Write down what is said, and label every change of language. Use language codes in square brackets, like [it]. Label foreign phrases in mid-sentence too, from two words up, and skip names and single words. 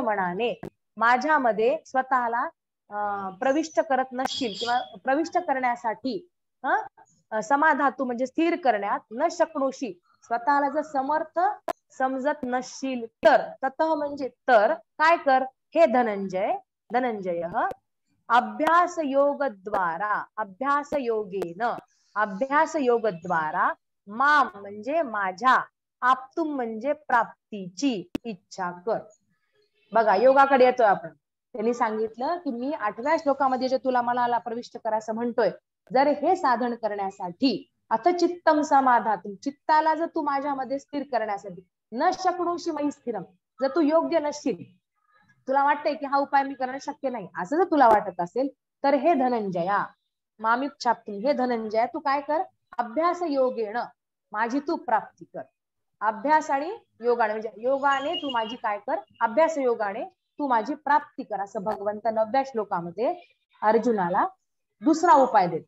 [mr] मनाने माझ्यामध्ये स्वतःला प्रविष्ट करत नसशील किंवा प्रविष्ट करण्यासाठी समाधातू म्हणजे स्थिर करण्यात, [sa] न शक्नोशी [mr] स्वतःला जर समर्थ समजत नसशील तर, ततः म्हणजे तर काय कर, हे धनंजय, धनंजय अभ्यास योग द्वारा, [sa] अभ्यास योगेन, [mr] अभ्यास योग द्वारा, माम म्हणजे माझ्या, आप्तुम म्हणजे प्राप्तीची इच्छा कर. बघा योगाकडे येतोय आपण. त्यांनी सांगितलं की मी 8व्या श्लोकामध्ये जे तुला मनाला प्रविष्ट करायचं म्हणतोय, जर हे साधन करण्यासाठी, [sa] अथ चित्तम समाधातुम, [mr] चित्ताला जर तू माझ्यामध्ये स्थिर करण्यासाठी, [sa] न शक्नोषि मयि स्थिरम, [mr] जर तू योग्य नसशील, तुला वाटतंय की हा उपाय मी करणं शक्य नाही, असं जर तुला वाटत असेल तर हे धनंजया, मामिच्छाप्तुम, हे धनंजया तू काय कर, [sa] अभ्यास योगेण [mr] माझी तू प्राप्ती कर. अभ्यास आणि योगाने म्हणजे योगाने तू माझी काय कर, अभ्यास योगाने तू माझी प्राप्ती कर, असं भगवंत 9व्या श्लोकामध्ये अर्जुनाला दुसरा उपाय देतात.